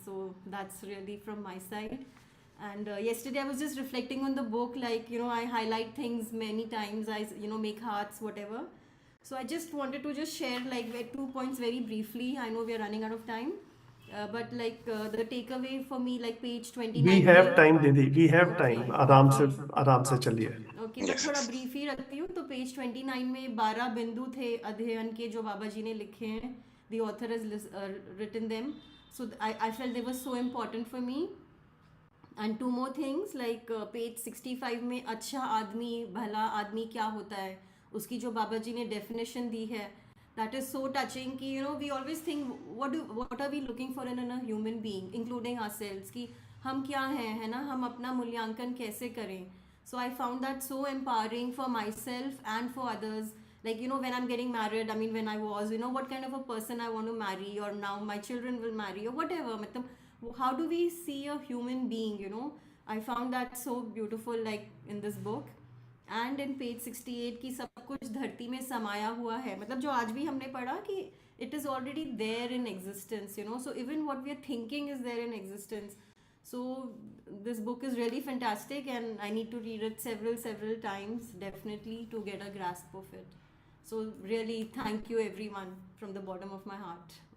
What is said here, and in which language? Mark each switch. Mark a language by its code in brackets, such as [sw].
[en] So that's really from my side. And yesterday I was just reflecting on the book, like, I highlight things many times, I, make hearts, whatever. So I just wanted to just share like 2 points very briefly. I know we are running out of time. But like the takeaway for me, like page 29 We have time, Didi. We have Okay. [hi] time. आराम से चलिए. Okay तो [en] Yes, [hi] थोड़ा [en] yes. [hi] Brief ही रखती हूँ. तो page 29 में 12 बिंदु थे अध्ययन के जो बाबा जी ने लिखे हैं. [en] The author has written them. So I felt they were so important for me. And two more things, like page 65 [hi] में अच्छा आदमी, भला आदमी क्या होता है, उसकी जो बाबा जी ने डेफिनेशन दी है, [en] that is so touching [hi] कि [en] we always think what are we looking for in a human being, including ourselves, [hi] कि हम क्या हैं, है ना, हम अपना मूल्यांकन कैसे करें. [en] So I found that so empowering for myself and for others. Like, when I'm getting married, I mean, when I was, what kind of a person I want to marry, or now my children will marry, or whatever. How do we see a human being. I found that so beautiful, like in this book. And in page 68 [hi] की सब कुछ धरती में समाया हुआ है, मतलब जो आज भी हमने पढ़ा कि [en] it is already there in existence. So even what we are thinking is there in existence. So this book is really fantastic, and I need to read it several times, definitely, to get a grasp of it. So really thank you everyone from the bottom of my heart.